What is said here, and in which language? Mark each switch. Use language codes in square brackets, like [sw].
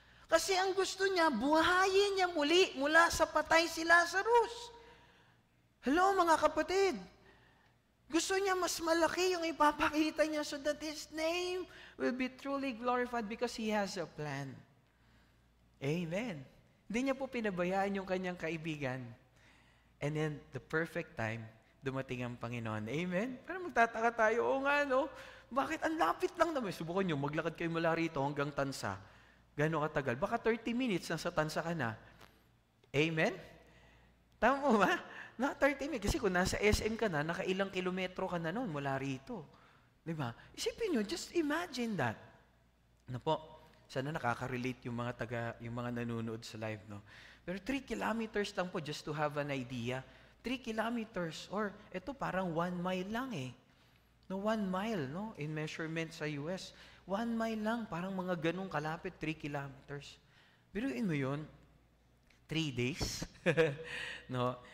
[tl] Kasi ang gusto niya, buhayin niya muli mula sa patay si Lazarus. Hello mga kapatid. Gusto niya mas malaki yung ipapakita niya [en] so that His name will be truly glorified because He has a plan. [tl] Amen. Hindi niya po pinabayaan yung kanyang kaibigan. [en] And then, the perfect time, [tl] dumating ang Panginoon. [en] Amen? [tl] Pero magtataka tayo, oo nga, no? Bakit? Ang lapit lang naman. Subukan nyo, maglakad kayo mula rito hanggang Tansa. Gano'ng katagal? Baka 30 minutes, nasa Tansa ka na. Amen? Tama mo ba? Na 30 minutes. Kasi kung nasa SM ka na, nakailang kilometro ka na noon mula rito. Di ba? Isipin nyo, [en] just imagine that. [tl] Ano po? Sana nakaka-relate yung mga nanonood sa live, no? Pero [en] 3 kilometers [tl] lang po, [en] just to have an idea. [tl] 3 kilometers, or ito parang 1 mile lang eh. No, 1 mile, no? [en] In measurement [tl] sa US. 1 mile lang, parang mga ganong kalapit, 3 kilometers. Biruin mo yun, 3 days. No?